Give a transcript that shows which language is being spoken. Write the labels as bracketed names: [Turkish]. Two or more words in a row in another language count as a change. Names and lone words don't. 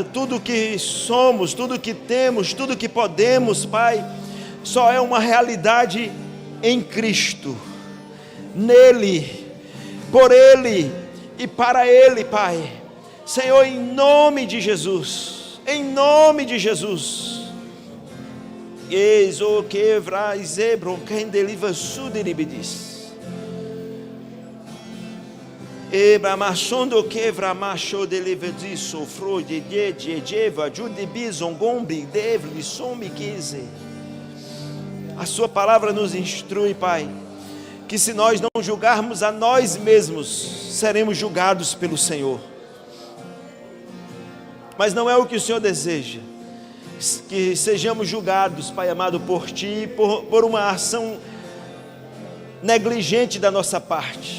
[Portuguese] Tudo que somos, tudo que temos, tudo que podemos, Pai, só é uma realidade em Cristo, nele, por Ele e para Ele, Pai. Senhor, em nome de Jesus, em nome de Jesus. Ezo quebra zebron quem deliva suderibidis. Ebra machondo quebra macho deliva disso fro de jeva jude bison gombi devli somi quise. A sua palavra nos instrui, Pai, que se nós não julgarmos a nós mesmos, seremos julgados pelo Senhor. Mas não é o que o Senhor deseja, que sejamos julgados, Pai amado, por Ti, por uma ação negligente da nossa parte.